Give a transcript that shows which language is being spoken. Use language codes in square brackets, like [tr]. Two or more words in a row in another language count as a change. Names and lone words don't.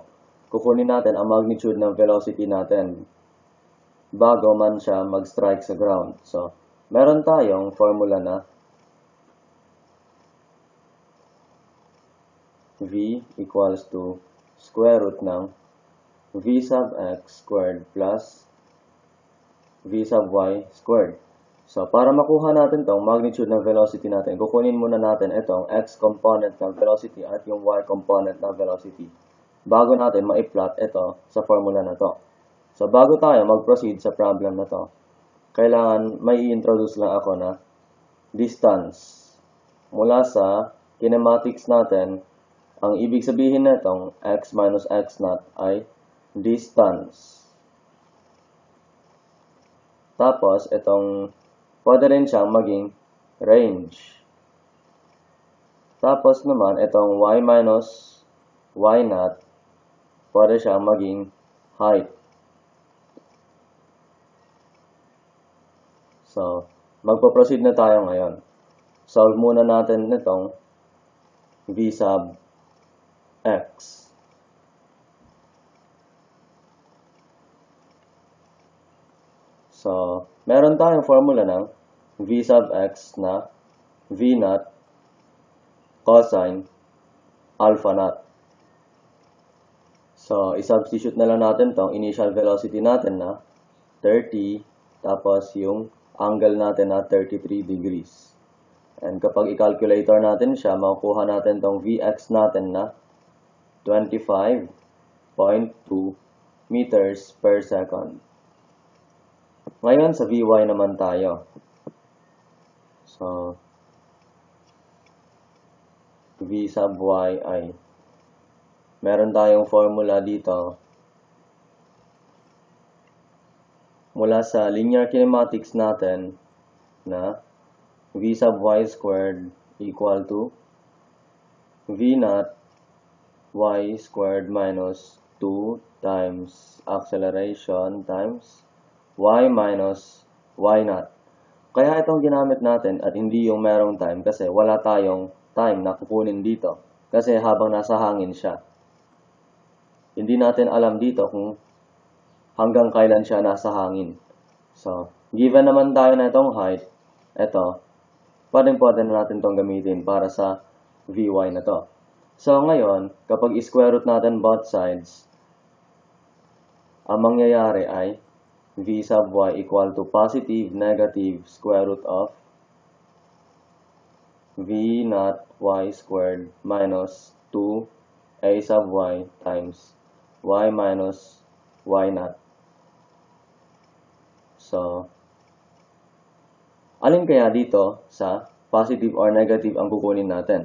[tl] Kukunin natin ang magnitude ng velocity natin bago man siya mag-strike sa ground. So, meron tayong formula na [en] V equals to square root [tl] ng [en] V sub x squared plus V sub y squared. [tl] So, para makuha natin tong magnitude ng velocity natin, kukunin muna natin itong [en] x component [tl] ng velocity at yung [en] y component [tl] ng velocity bago natin ma-plot ito sa formula na to. So, bago tayo mag-proceed sa problem na to, kailangan may i-introduce lang ako na distance. Mula sa kinematics natin, ang ibig sabihin nitong [en] x minus x naught [tl] ay distance. Tapos, itong pwede rin siyang maging range. Tapos naman, itong [en] y minus y naught, [tl] pwede siyang maging height. So, magpo-proceed na tayo ngayon. Solve muna natin itong [en] v sub x. [tl] So, meron tayong formula ng [en] v sub x [tl] na [en] v naught cosine alpha naught. [tl] So, i-substitute na lang natin tong [en] initial velocity [tl] natin na 30, tapos yung angle natin na 33 degrees. And kapag i-calculator natin siya, makukuha natin tong Vx natin na 25.2 [en] meters per second. [tl] Ngayon, sa Vy naman tayo. So, [en] V sub y [tl] ay meron tayong formula dito mula sa [en] linear kinematics [tl] natin na [en] v sub y squared equal to v naught y squared minus 2 times acceleration times y minus y naught. [tl] Kaya itong ginamit natin at hindi yung merong time kasi wala tayong time na kukunin dito kasi habang nasa hangin siya. Hindi natin alam dito kung hanggang kailan siya nasa hangin. So, given naman tayo na itong height, ito, pwede na natin itong gamitin para sa Vy na to. So, ngayon, kapag i-square root natin [en] both sides, [tl] ang mangyayari ay [en] V sub y equal to positive, negative square root of V naught y squared minus 2a sub y times y minus y naught. [tl] So, alin kaya dito sa [en] positive or negative [tl] ang kukunin natin?